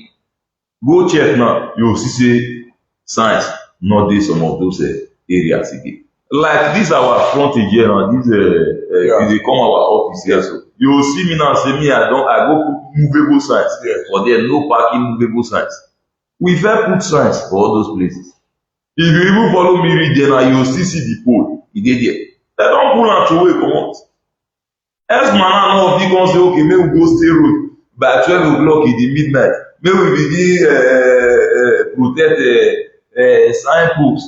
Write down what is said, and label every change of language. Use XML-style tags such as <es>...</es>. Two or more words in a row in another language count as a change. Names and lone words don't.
<pcm>Go check now, you will see say signs not dey some of those areas again. Like this our frontage here now, this they come our office here, so you will see me now say me I go put movable signs. For there no parking movable signs. We fit put signs for all those places. If you even follow me read there now, you go still see the pole. E dey there. Dem don pull am throway comot. Edstma now fit come say, okay, make we go stay road by 12 o'clock in the midnight. Make we begin protect signpost.</pcm>